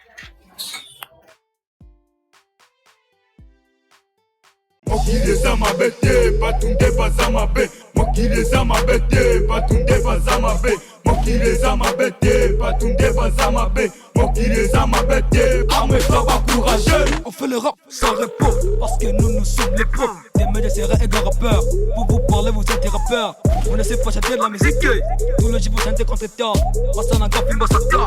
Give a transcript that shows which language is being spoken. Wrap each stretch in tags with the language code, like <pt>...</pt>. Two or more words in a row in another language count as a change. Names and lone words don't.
<ln>Mokili za mabete, batunde baza mabe. Mokili za mabete, batunde baza mabe. Mokili za mabete, batunde baza mabe. Mokili za mabete,</ln> <fr>armé pas courageux. On fait le rap sans repos, parce que nous sommes les pros. Des médias seraient et des rappeurs. Pour vous parler, vous êtes des rappeurs. Vous ne savez pas chanter de la musique. Tout le jour vous chantez contre temps. Parce qu'on a encore plus de ça.</fr>